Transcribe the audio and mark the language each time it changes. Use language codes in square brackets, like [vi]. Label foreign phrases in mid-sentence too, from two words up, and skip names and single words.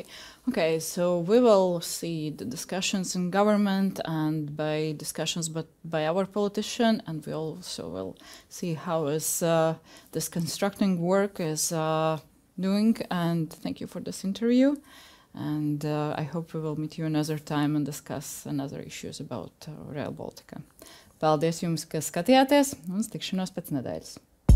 [en] Okay, so we will see the discussions in government and by discussions but by our politician, and we also will see how is this constructing work is doing. And thank you for this interview. And I hope we will meet you another time and discuss another issues about Rail Baltica. [lv] Paldies jums, ka skatījāties, un tikšanos pēc nedēļas.